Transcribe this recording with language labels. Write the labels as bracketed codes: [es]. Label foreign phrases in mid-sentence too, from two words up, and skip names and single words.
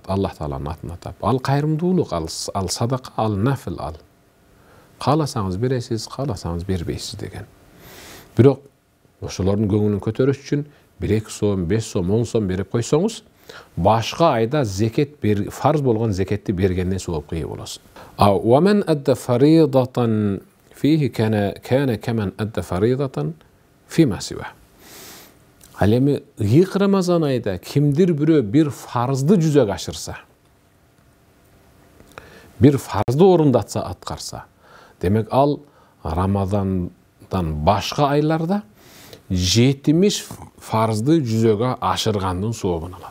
[ky] Аллах Тааланын атын атап. Ал кайрымдуулук, ал садака, ал нафил, ал. Кааласаңыз бересиз, кааласаңыз бербейсиз деген. Бирок ошолордун көңүлүн көтөрүш үчүн 1-2 сом, 5 сом, 10 сом берип койсоңуз, башка айда зекет фарз болгон зекетти бергенден соопко ээ болосуз. [ar] ومن أدى فريضة فيه كان كمن أدى فريضة فيما سواه. [ky] Ал эми ыйык Рамазан айда кимдир бирөө бир фарзды жүзөгө ашырса, бир фарзды орундатса, аткарса, демек ал Рамазандан башка айларда 70 фарзды жүзөгө ашыргандын сообун алат.